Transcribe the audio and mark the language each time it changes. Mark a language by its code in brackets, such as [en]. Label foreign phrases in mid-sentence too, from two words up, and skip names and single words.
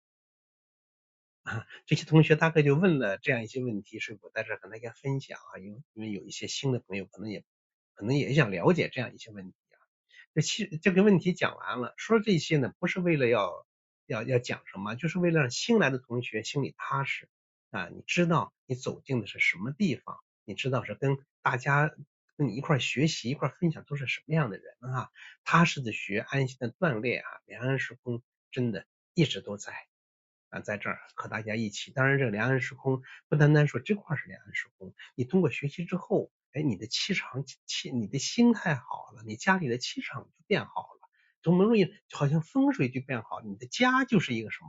[zh] 这些同学大概就问了这样一些问题，所以我在这儿跟大家分享因为有一些新的朋友可能也想了解这样一些問题这个问题講完了，說這些呢不是為了要講什麼，就是為了讓新來的同學心裡踏實你知道你走進的是什麼地方，你知道是跟大家跟你一塊學習一塊分享都是什麼樣的人踏實的學，安心的鍛鍊良安時空真的一直都在在這兒和大家一起。當然這個良安時空不單單說這塊是良安時空，你通過學習之後你的氣場你的心態好了，你家裡的氣場就變好了，从某种意義好像風水就變好，你的家就是一個什麼？